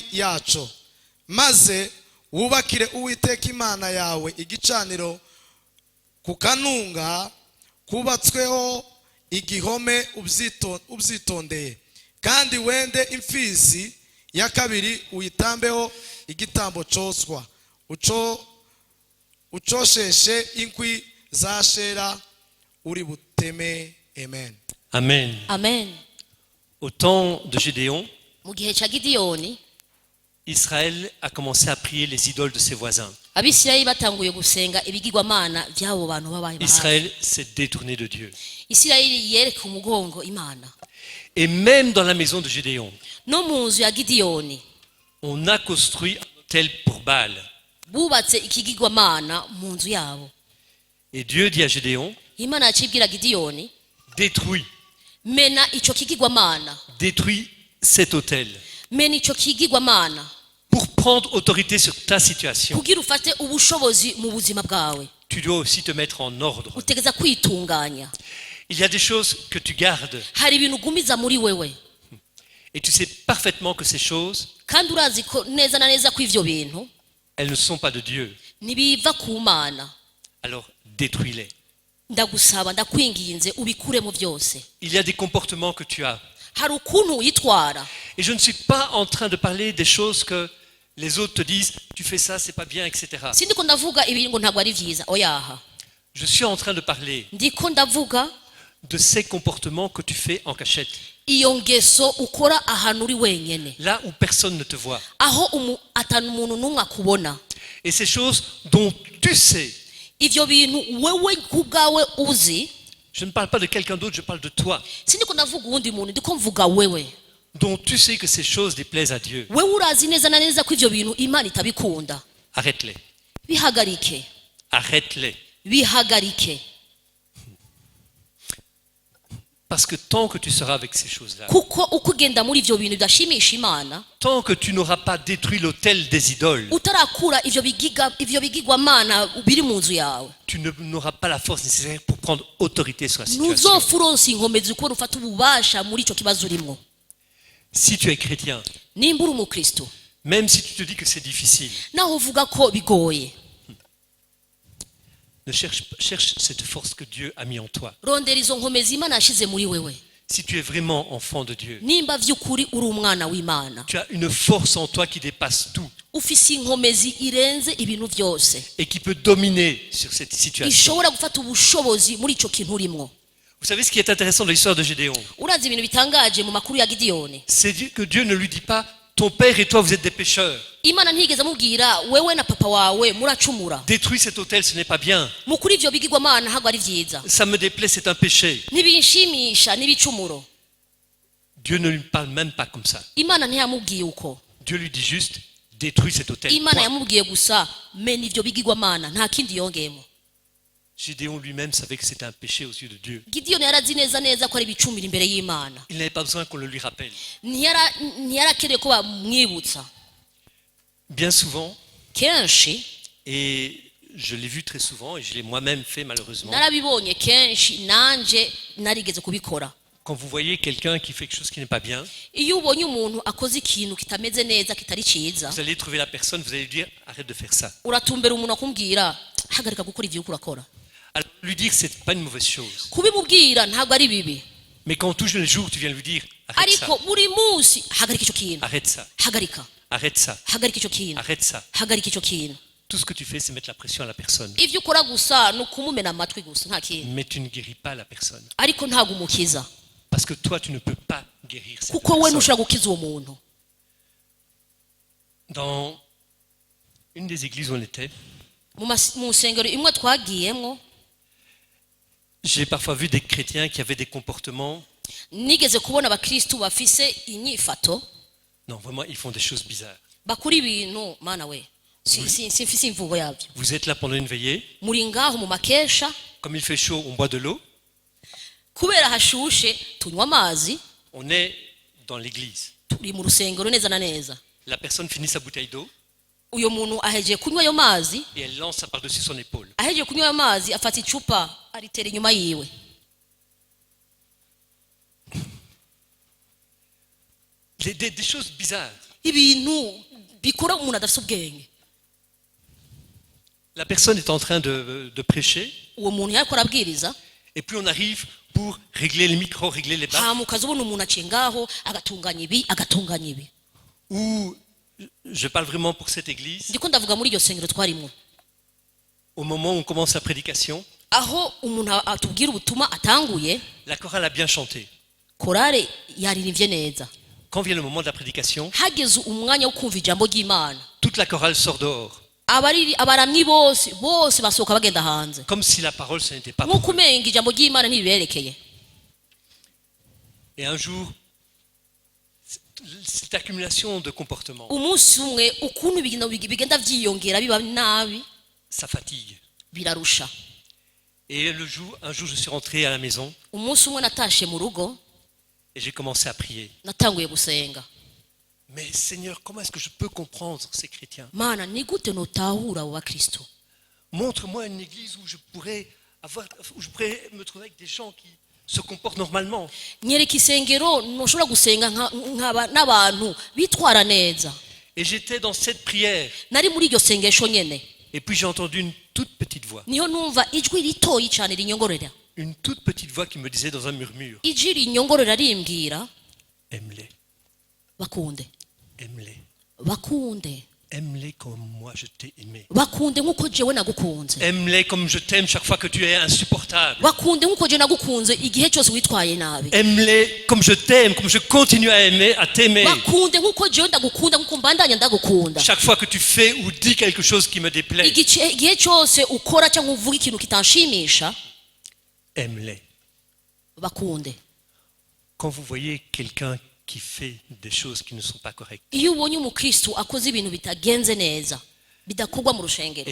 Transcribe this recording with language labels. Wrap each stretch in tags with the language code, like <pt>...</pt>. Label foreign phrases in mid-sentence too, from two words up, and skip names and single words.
<rw>yaco, maze wubakire Uwiteka Imana yawe igicaniro ku kanunga kubatsweho igihome ubyitondeye, kandi wende imfizi ya kabiri uyitambeho igitambo cyoswa, ucosheshe inkwi za Ashera uri buteme. Amen. Amen. Amen.</rw> <fr>Au temps de Gédéon,</fr> <rn>Mu gihe cya Gidiyoni</rn> <fr>Israël a commencé à prier les idoles de ses voisins.</fr> <rn>Abisirayeli batanguye gusenga ibigirwamana by'abo bantu babaye.</rn> <fr>Israël s'est détourné de Dieu.</fr> <rn>Isirayeli yereka umugongo Imana.</rn> <fr>Et même dans la maison de Gédéon,</fr> <rn>No mu nzu ya Gidiyoni</rn> <fr>on a construit un autel pour Baal.</fr> <rn>bubatse ikigirwamana mu nzu yabo.</rn> <fr>Et Dieu dit à Gédéon,</fr> <rn>Imana yacibwira Gidiyoni,</rn> <fr>détruis</fr> <rn>mena ico kigirwamana,</rn> <fr>cet autel</fr> <rn>mena ico kigirwamana</rn> <fr>pour prendre autorité sur ta situation.</fr> <rn>kugira ufate ubushobozi mu buzima bwawe.</rn> <fr>Tu dois aussi te mettre en ordre.</fr> <rn>Utegeza kwitunganya.</rn> <fr>Il y a des choses que tu gardes</fr> <rn>Hari ibintu ugumiza muri wewe</rn> <fr>et tu sais parfaitement que ces choses,</fr> <rn>kandi urazi ko neza na neza ko ivyo bintu</rn> <fr>elles ne sont pas de Dieu.</fr> <rn>nibiva ku Mana.</rn> <fr>Alors détruis-les.</fr> <rn>ndagusaba ndakwinginze ubikuremo byose</rn> <fr>Il y a des comportements que tu as.</fr> <rn>hari ukuntu witwara</rn> <fr>Et je ne suis pas en train de parler des choses que les autres te disent, tu fais ça, c'est pas bien, etc.</fr> <rn>sindiko ndavuga ibintu ngo ntabwo ari byiza oyaha</rn> <fr>Je suis en train de parler</fr> <rn>ndiko ndavuga</rn> <fr>de ces comportements que tu fais en cachette.</fr> <rn>iyo ngeso ukora ahantu uri wenyene</rn> <fr>Là où personne ne te voit.</fr> <rn>aho atanu umuntu n'umwe akubona</rn> <fr>Et ces choses dont tu sais.</fr> <rn>ivyo bintu wewe kubwawe uzi</rn> <fr>Je ne parle pas de quelqu'un d'autre, je parle de toi.</fr> <rn>sindiko ndavuga uwundi muntu ndiko mvuga wewe</rn> <fr>Dont tu sais que ces choses déplaisent à Dieu.</fr> <rn>wewe urazi neza na neza ko ivyo bintu imana itabikunda</rn> <fr>Arrête-les.</fr> <rn>bihagarike</rn> <fr>Arrête-les.</fr> <rn>bihagarike</rn> <fr>Parce que tant que tu seras avec ces choses-là,</fr> <rn>kuko uko ugenda muri ivyo bintu bidashimisha imana</rn> <fr>tant que tu n'auras pas détruit l'autel des idoles,</fr> <rn>utarakura ivyo bigirwamana biri mu nzu yawe</rn> <fr>tu n'auras pas la force nécessaire pour prendre autorité sur la situation.</fr> <rn>ntuzopfa uronse inkomezi kuko ufata ububasha muri ico kibazo urimwo</rn> <fr>Si tu es chrétien,</fr> <rn>nimba uri umukristo</rn> <fr>même si tu te dis que c'est difficile,</fr> <rn>naho uvuga ko bigoye</rn> <fr>ne cherche cette force que Dieu a mis en toi.</fr> <rn>rondera izo nkomezi imana yashize muri wewe</rn> <fr>Si tu es vraiment enfant de Dieu,</fr> <rn>nimba vy'ukuri uri umwana w'imana</rn> <fr>tu as une force en toi qui dépasse tout</fr> <rn>ufise inkomezi irenze ibintu vyose</rn> <fr>et qui peut dominer sur cette situation.</fr> <rn>ishobora gufata ubushobozi muri ico kintu urimwo</rn> <fr>Vous savez ce qui est intéressant dans l'histoire de Gédéon?</fr> <rn>urazi ibintu bitangaje mu makuru ya gidiyoni</rn> <fr>C'est que Dieu ne lui dit pas, ton père et toi vous êtes des pécheurs.</fr> <rn>imana ntigeze amubwira wewe na papa wawe muracumura</rn> <fr>Détruis cet autel, ce n'est pas bien.</fr> <rn>mukuri ivyo bigirwamana ntabwo ari vyiza</rn> <fr>Ça me déplaît, c'est un péché.</fr> <rn>ntibinshimisha n'ibicumuro</rn> <fr>Dieu ne lui parle même pas comme ça.</fr> <rn>imana ntiyamubwiye uko</rn> <fr>Dieu lui dit juste, détruis cet autel.</fr> <rn>imana</rn> <fr>Point.</fr> <rn>yamubwiye gusa mena ivyo bigirwamana nta kindi yongeyemo</rn> <fr>Gédéon lui-même savait que c'était un péché aux yeux de Dieu.</fr> <rn>gidiyoni yarazi neza neza ko ari ibicumuro imbere y'imana</rn> <fr>Il n'avait pas besoin qu'on le lui rappelle.</fr> <rn>ntiyarakeneye ko bamwibutsa</rn> <fr>Bien souvent,</fr> <rn>kenshi</rn> <fr>et je l'ai vu très souvent, et je l'ai moi-même fait malheureusement,</fr> <rn>narabibonye kenshi nanje narigeze kubikora</rn> <fr>quand vous voyez quelqu'un qui fait quelque chose qui n'est pas bien,</fr> <rn>iyo ubonye umuntu akoze ikintu kitameze neza kitari ciza</rn> <fr>vous allez trouver la personne, vous allez lui dire, arrête de faire ça.</fr> <rn>uratumbera umuntu akumbwira hagarika gukora ivyo uriko urakora</rn> <fr>Alors, lui dire que c'est pas une mauvaise chose.</fr> <rn>kubimubwira ntabwo ari bibi</rn> <fr>Mais quand on touche le jour, tu viens lui dire, arrête ça,</fr> <rn>ariko buri munsi hagarika ico kintu</rn> <fr>arrête ça,</fr> <rn>hagarika</rn> <fr>arrête ça,</fr> <rn>hagarika ico kintu</rn> <fr>arrête ça.</fr> <rn>hagarika ico kintu</rn> <fr>Tout ce que tu fais, c'est mettre la pression à la personne.</fr> <rn>ivyo ukora gusa ni ukumumena amatwi gusa nta kintu</rn> <fr>Mais tu ne guéris pas la personne.</fr> <rn>ariko ntabwo umukiza</rn> <fr>Parce que toi, tu ne peux pas guérir cette</fr> <rn>kuko we</rn> <fr>personne.</fr> <rn>ntushobora gukiza uwo muntu</rn> <fr>Dans une des églises où on était,</fr> <rn>mu nsengero imwe twagiyemwo</rn> <fr>j'ai parfois vu des chrétiens qui avaient des comportements.</fr> <rn>nigeze kubona abakristu bafise inyifato</rn> <fr>Non, vraiment, ils font des choses bizarres.</fr> <rn>bakora ibintu mana we simfise imvugo yabyo</rn> <fr>Vous êtes là pendant une veillée.</fr> <rn>muri ngaho mu makesha</rn> <fr>Comme il fait chaud, on boit de l'eau.</fr> <rn>kubera hashushe tunywa amazi</rn> <fr>On est dans l'église.</fr> <rn>turi mu rusengero neza na neza</rn> <fr>La personne finit sa bouteille d'eau</fr> <rn>uyo muntu ahejeje kunywa ayo mazi</rn> <fr>et elle lance ça par-dessus son épaule.</fr> <rn>ahejeje kunywa ayo mazi afata icupa aritera inyuma yiwe</rn> <fr>Des choses bizarres.</fr> <rn>ibintu bikora umuntu adafite ubwenge</rn> <fr>La personne est en train de prêcher</fr> <rn>uwo muntu yariko arabwiriza</rn> <fr>et puis on arrive pour régler les micros, régler les baffes.</fr> <rn>hama ukaza ubona umuntu aciye ngaho agatunganya ibi agatunganya ibi</rn> <fr>Ou je parle vraiment pour cette église.</fr> <rn>ndiko ndavuga muri iryo sengero twarimwo</rn> <fr>Au moment où on commence la prédication,</fr> <rn>aho umuntu atubwira ubutumwa atanguye</rn> <fr>la chorale a bien chanté.</fr> <rn>korale yaririmbye neza</rn> <fr>Quand vient le moment de la prédication,</fr> <rn>hageze umwanya wo kumva ijambo ry'imana</rn> <fr>toute la chorale sort dehors.</fr> <rn>abaramyi bose basohoka bagenda hanze</rn> <fr>Comme si la parole, ce n'était pas</fr> <rn>nk'uko</rn> <fr>pour eux.</fr> <rn>umenga ijambo ry'imana ntibiberekeye</rn> <fr>Et un jour, cette accumulation de comportements,</fr> <rn>umunsi umwe ukuntu bigenda vyiyongera biba nabi</rn> <fr>ça fatigue.</fr> <rn>birarusha</rn> <fr>Et un jour, je suis rentré à la maison</fr> <rn>umunsi umwe natashe mu rugo</rn> <fr>et j'ai commencé à prier.</fr> <rn>natanguye gusenga</rn> <fr>Mais Seigneur, comment est-ce que je peux comprendre ces chrétiens?</fr> <rn>mana ni gute notahura abo bakristo</rn> <fr>Montre-moi une église où je pourrais me trouver avec des gens qui se comportent normalement.</fr> <rn>nyereka isengero ntushobora gusenga n'abantu bitwara neza</rn> <fr>Et j'étais dans cette prière.</fr> <rn>nari muri iryo sengesho nyene</rn> <fr>Et puis j'ai entendu une toute petite voix.</fr> <rn>niho numva ijwi ritoyi cyane rinyongorera,</rn> <fr>Une toute petite voix qui me disait dans un murmure,</fr> <rn>ijwi rinyongorera rimbwira</rn> <fr>aime-les,</fr> <rn>bakunde,</rn> <fr>aime-les,</fr> <rn>bakunde,</rn> <fr>aime-les comme moi je t'ai aimé.</fr> <rn>bakunde nk'uko jewe nagukunze,</rn> <fr>Aime-les comme je t'aime chaque fois que tu es insupportable.</fr> <rn>bakunde nk'uko jewe nagukunze igihe cyose witwaye nabi,</rn> <fr>Aime-les comme je t'aime, comme je continue à aimer, à t'aimer.</fr> <rn>bakunde nk'uko jewe ndagukunda nk'uko mbandanya ndagukunda,</rn> <fr>Chaque fois que tu fais ou dis quelque chose qui me déplaît,</fr> <rn>igihe cyose ukora cyangwa uvuga ikintu kitanshimisha,</rn> <fr>aime-les.</fr> <rn>bakunde.</rn> <fr>Quand vous voyez quelqu'un qui fait des choses qui ne sont pas correctes,</fr> <rn>Iyo ubonye umukristo akoze ibintu bitagenze neza bidakorwa mu rushengero,</rn>